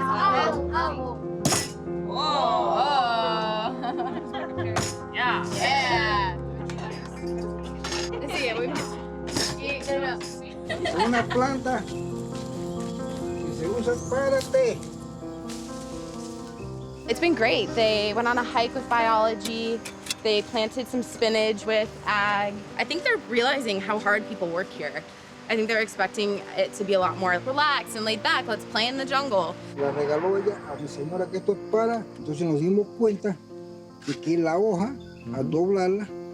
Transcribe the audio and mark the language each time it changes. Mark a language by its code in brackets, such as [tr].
[es] ajo, ajo. [en] Oh. Yeah. Yeah. [es] Sí, muy bien. Es una planta que se usa para té. [en] It's been great. They went on a hike with biology. They planted some spinach with ag. I think they're realizing how hard people work here. I think they're expecting it to be a lot more relaxed and laid back. Let's play in the jungle. [es] La regaló ella a mi señora que esto es para. Entonces nos dimos cuenta de que la hoja, al doblarla,